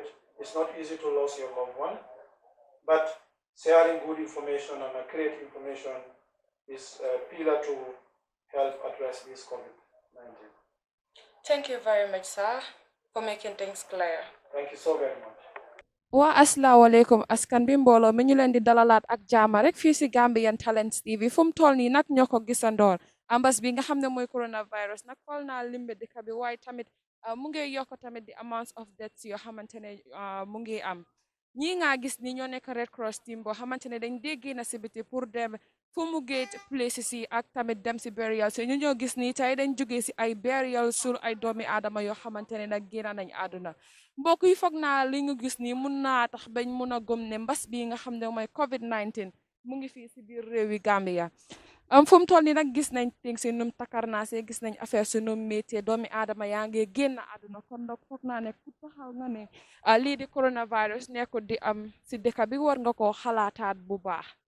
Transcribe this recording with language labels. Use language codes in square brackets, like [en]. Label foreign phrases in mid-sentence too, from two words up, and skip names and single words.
[en] It's not easy to lose your loved one, but sharing good information and accurate information is a pillar to help address this COVID-19. Thank you very much, sir, for making things clear. Thank you so very much. [wo] Waa asalaamaaleykum askan bi mbooloo mi ñu leen di dalalaat ak jaama rek fii si Gambian Talents TV fu mu toll nii nag ñoo ko gisandoor ambas bi nga xam ne mooy coronavirus nag xool naa limbe dëkk bi waaye tamit mu ngi yokk tamit di [en] amounts of deaths [wo] yoo xamante ne mu ngi am ñii nga gis ni ñoo nekk Red Cross team boo xamante ne dañ déggee na si biti pour dem fu mu géej places yi ak tamit dem si burial so ñu ñoo gis ni tey dañ jógee si ay burial suul ay doomi aadama yoo xamante ne nag génn nañ àdduna mbokk yi foog naa li nga gis ni mun naa tax bañ mun a gëm ne mbas bii nga xam ne mooy COVID-19 mu ngi fii si biir réewi Gambia fu mu toll nii nag gis nañ things si num takarnaase gis nañ affaire si num métier doomi aadama yaa ngi génn àdduna kon nag foog naa ne ku taxaw nga ne lii di coronavirus nekkul di am si dëkk bi war nga koo xalaataat bu baax.